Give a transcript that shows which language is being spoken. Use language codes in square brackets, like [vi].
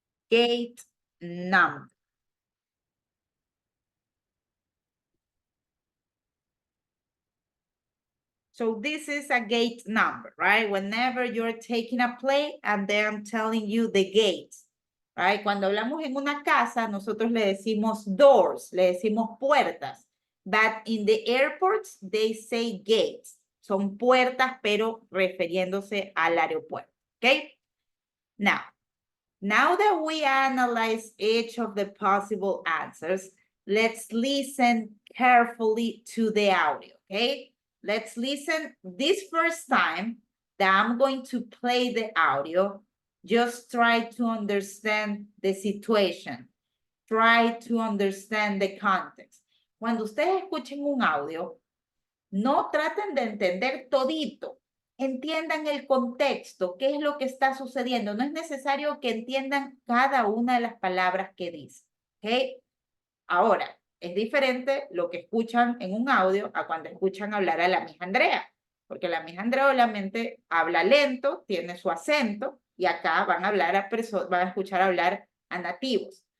[en] Gate number. So this is a gate number, right? Whenever you're taking a plane and then I'm telling you the gates, right? [es] Cuando hablamos en una casa, nosotros le decimos doors, le decimos puertas. [en] But in the airports, they say gates. [es] Son puertas, pero refiriéndose al aeropuerto, okay? [en] Now that we analyze each of the possible answers, let's listen carefully to the audio, okay? Let's listen this first time that I'm going to play the audio. Just try to understand the situation. Try to understand the context. [es] Cuando ustedes escuchen un audio, no traten de entender todito. Entiendan el contexto, qué es lo que está sucediendo. No es necesario que entiendan cada una de las palabras que dice, ¿ok? Ahora, es diferente lo que escuchan en un audio a cuando escuchan hablar a la Miss Andrea, porque la Miss Andrea obviamente habla lento, tiene su acento, y acá van a hablar van a escuchar hablar a nativos.